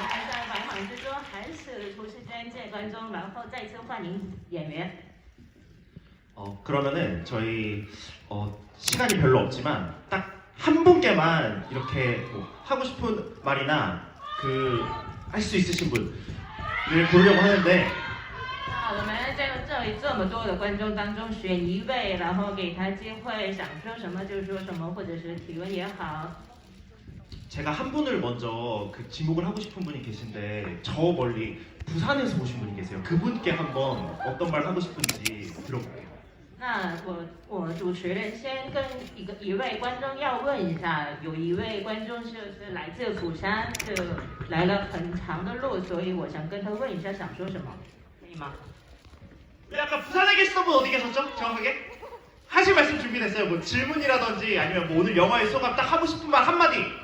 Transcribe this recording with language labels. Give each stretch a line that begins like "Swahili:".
Chinese: 在百忙之中还是抽时间见观众，然后再次欢迎演员。
Korean: 그러면은 저희 시간이 별로 없지만 딱 한 분께만 이렇게 뭐 하고 싶은 말이나 할 수 있으신 분을 보려고 하는데
Chinese: 我们这里这么多的观众当中选一位，然后给他机会，想说什么就说什么，或者是提问也好。
Korean: 제가 한 분을 먼저 지목을 하고 싶은 분이 계신데 저 멀리 부산에서 오신 분이 계세요. 그분께 한번 어떤 말 하고 싶은지 들어볼게요.
Chinese: 那我主持人先跟一位观众要问一下，有一位观众是来自釜山，来了很长的路，所以我想跟他问一下想说什么，可以吗？
Korean: 아까 부산에 계시던 분 어디 계셨죠? 정확하게? 하실 말씀 준비됐어요. 뭐 질문이라든지 아니면 뭐 오늘 영화의 소감 딱 하고 싶은 말 한마디.